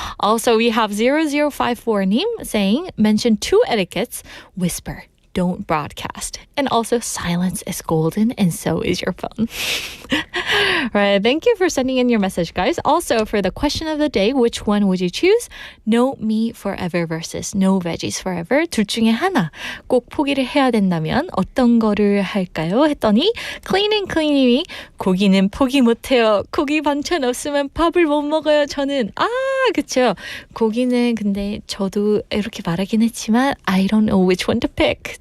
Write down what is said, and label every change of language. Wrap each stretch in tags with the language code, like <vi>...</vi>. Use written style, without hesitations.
<en>Also, we have 0054님 saying, mention 2 etiquettes, whisper, don't broadcast. And also, silence is golden and so is your phone. Right, thank you for sending in your message, guys. Also, for the question of the day, which one would you choose? No meat forever versus no veggies forever.</en> <ko>둘 중에 하나 꼭 포기를 해야 된다면 어떤 거를 할까요? 했더니 Clean and Clean님이 고기는 포기 못해요. 고기 반찬 없으면 밥을 못 먹어요. 저는 그쵸. 고기는 근데 저도 이렇게 말하긴 했지만</ko> <en>I don't know which one to pick.</en>